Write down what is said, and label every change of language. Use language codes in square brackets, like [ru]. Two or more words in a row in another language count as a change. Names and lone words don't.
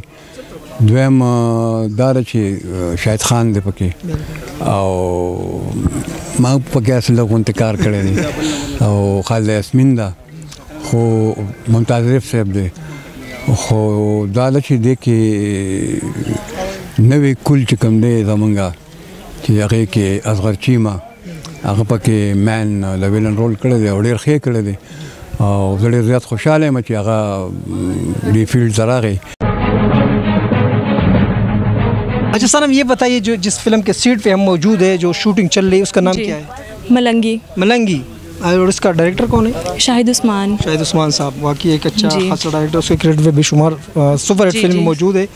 [ps] دویم دا ده چې شاهد خان دی پکې او ما پکې اصل غونډه کار کړی دی او خالد یاسمین ده خو ممتاز ریف صاحب دی خو دا ده چې دې کې نوې کل چې کوم دی زمونږه چې هغې کې اصغر چیمه هغه پکې مین د ویلن رول کړی دی او ډېر ښه کړی دی او زه ډېر زیات خوشحاله یم چې هغه دې فیلډ ته راغی. [hi] अच्छा सनम ये बताइए जो जिस फिल्म के सीट पे हम मौजूद है जो शूटिंग चल रही है उसका नाम क्या है? मलंगी. मलंगी. और इसका डायरेक्टर कौन है? शाहिद उस्मान. शाहिद उस्मान साहब वाकई एक अच्छा खासा डायरेक्टर, उसके क्रेडिट पे बेशुमार [en] super hit [hi] फिल्म मौजूद है.